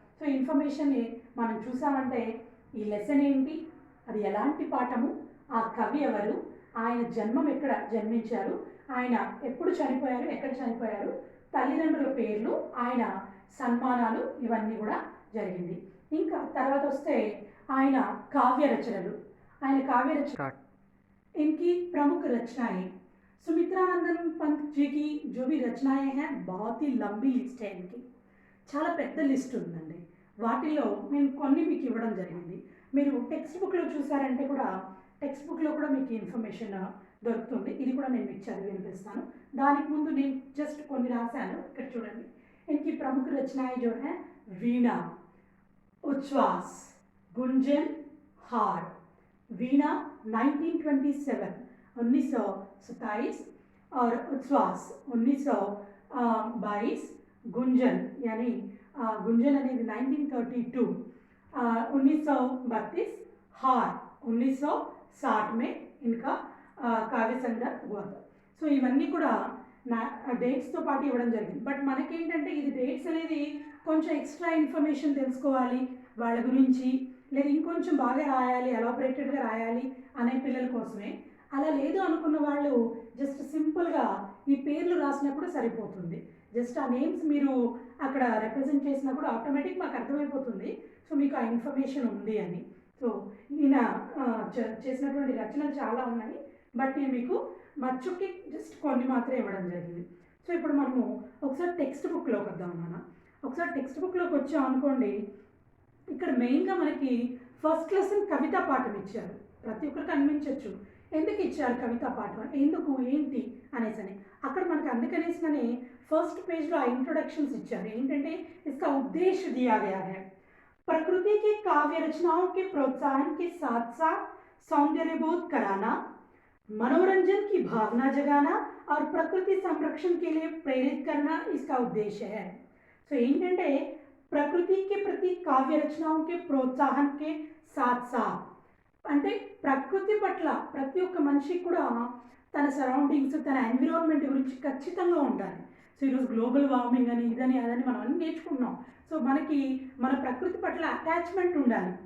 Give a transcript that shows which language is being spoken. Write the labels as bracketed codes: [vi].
[te] So ఇన్ఫర్మేషన్ని మనం చూసామంటే ఈ లెసన్ ఏంటి, అది ఎలాంటి పాఠము, ఆ కవి ఎవరు, ఆయన జన్మం ఎక్కడ జన్మించారు, ఆయన ఎప్పుడు చనిపోయారు, ఎక్కడ చనిపోయారు, తల్లిదండ్రుల పేర్లు, ఆయన సన్మానాలు, ఇవన్నీ కూడా జరిగింది. ఇంకా తర్వాత వస్తే ఆయన కావ్య రచనలు, ఆయన కావ్య రచన [hi] इनकी प्रमुख रचनाएं, सुमित्रानंदन पंत जी की जो भी रचनाएं हैं बहुत ही लंबी लिस्ट है इनकी, [te] చాలా పెద్ద లిస్ట్ ఉందండి. వాటిలో నేను కొన్ని మీకు ఇవ్వడం జరిగింది. మీరు టెక్స్ట్ బుక్లో చూసారంటే కూడా టెక్స్ట్ బుక్లో కూడా మీకు ఇన్ఫర్మేషన్ దొరుకుతుంది. ఇది కూడా నేను మీకు చదివి వినిపిస్తాను. దానికి ముందు నేను జస్ట్ కొన్ని రాశాను, ఇక్కడ చూడండి. [hi] इनकी प्रमुख रचनाएं जो है वीणा, उच्छ्वास, गुंजन, हार. वीणा 1927 और उच्छ्वास 1922, गुंजन यानी गुंजन అనేది 1932, 1932, हार 1960 में इनका काव्य संग्रह हुआ था. [te] సో ఇవన్నీ కూడా నా డేట్స్తో పాటు ఇవ్వడం జరిగింది. బట్ మనకేంటంటే ఇది డేట్స్ అనేది కొంచెం ఎక్స్ట్రా ఇన్ఫర్మేషన్ తెలుసుకోవాలి వాళ్ళ గురించి, లేదా ఇంకొంచెం బాగా రాయాలి, ఎలాబరేటెడ్గా రాయాలి అనే పిల్లల కోసమే. అలా లేదు అనుకున్న వాళ్ళు జస్ట్ సింపుల్గా ఈ పేర్లు రాసినా కూడా సరిపోతుంది. జస్ట్ ఆ నేమ్స్ మీరు అక్కడ రిప్రజెంట్ చేసినా కూడా ఆటోమేటిక్ మాకు అర్థమైపోతుంది, సో మీకు ఆ ఇన్ఫర్మేషన్ ఉంది అని. సో ఈయన చేసినటువంటి రచనలు చాలా ఉన్నాయి, బట్ నేను మీకు మచ్చుకి జస్ట్ కొన్ని మాత్రమే ఇవ్వడం జరిగింది. సో ఇప్పుడు మనము ఒకసారి టెక్స్ట్ బుక్లోకి వద్దాం. ఒకసారి టెక్స్ట్ బుక్లోకి వచ్చాం అనుకోండి, ఇక్కడ మెయిన్గా మనకి ఫస్ట్ లెసన్ కవితా పాఠం ఇచ్చారు. ప్రతి ఒక్కరికి అనిపించవచ్చు ఎందుకు ఇచ్చారు కవితా పాఠం, ఎందుకు ఏంటి అనేసి అని. అక్కడ మనకు అందుకనేసిననే ఫస్ట్ పేజ్లో ఆ ఇంట్రొడక్షన్స్ ఇచ్చారు. [hi] ఏంటంటే इसका उद्देश्य दिया गया है प्रकृति की काव्य रचनाओं के प्रोत्साहन के साथ साथ सौंदर्यबोध कराना, मनोरंजन की भावना जगाना और प्रकृति संरक्षण के लिए प्रेरित करना इसका उद्देश्य है. [te] సో ఏంటంటే ప్రకృతి [hi] के प्रति काव्य रचनाओं के प्रोत्साहन के साथ साथ [te] అంటే ప్రకృతి పట్ల ప్రతి ఒక్క మనిషికి కూడా తన సరౌండింగ్స్, తన ఎన్విరాన్మెంట్ గురించి ఖచ్చితంగా ఉండాలి. సో ఈరోజు గ్లోబల్ వార్మింగ్ అని ఇదని అదని మనం అన్నీ నేర్చుకున్నాం. సో మనకి మన ప్రకృతి పట్ల అటాచ్మెంట్ ఉండాలి.